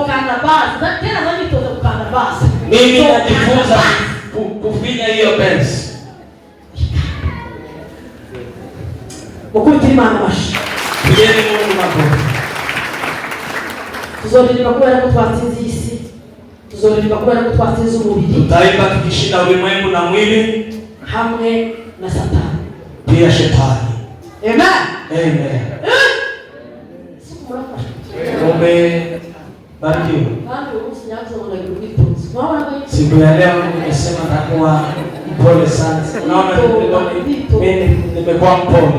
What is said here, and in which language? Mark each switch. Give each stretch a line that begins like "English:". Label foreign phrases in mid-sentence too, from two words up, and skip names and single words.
Swahili: Mimi najifunza kufinya hiyo pensi. Pigeni Mungu makofi. Tutaimba tukishinda ulimwengu na mwili
Rundi: hamwe na Satani.
Swahili: Pia shetani. Amen. Amen. Barikiwa. Siku ya leo nimesema takuwa mpole sana. Naona mimi nimekuwa mpole.